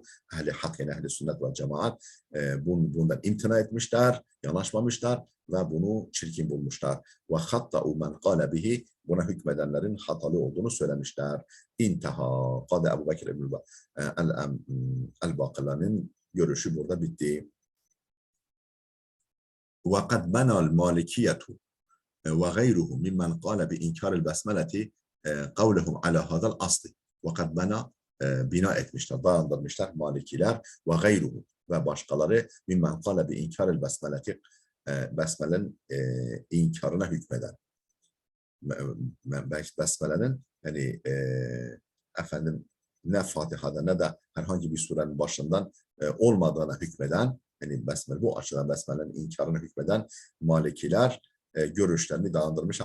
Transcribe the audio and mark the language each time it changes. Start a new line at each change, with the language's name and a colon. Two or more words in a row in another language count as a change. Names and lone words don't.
Turkish: Ehli hak, yani ehli sünnet ve cemaat bundan imtina etmişler, yanaşmamışlar ve bunu çirkin bulmuşlar.
Arabic: وخطأ من قال به,
Turkish: buna hükmedenlerin hatalı olduğunu söylemişler. İntaha. Kadı Ebu Bekir el-Baqillani'nin görüşü burada bitti.
Arabic: وقد بنى المالكية وغيره ممن قال بإنكار البسملة قولهم على هذا الأصل. وقد بنى
Turkish: bina etmişler, dayandırmışlar Malikiler ve gayruhu ve başkaları
Arabic: ممن قال بإنكار البسملة,
Turkish: besmelenin inkarına hükmeden. Besmelenin yani efendim ne Fatiha'da ne de herhangi bir surenin başından olmadığına hükmeden, yani besmele, bu açıdan besmelenin inkarına hükmeden Malikiler görüşlerini dayandırmışlar.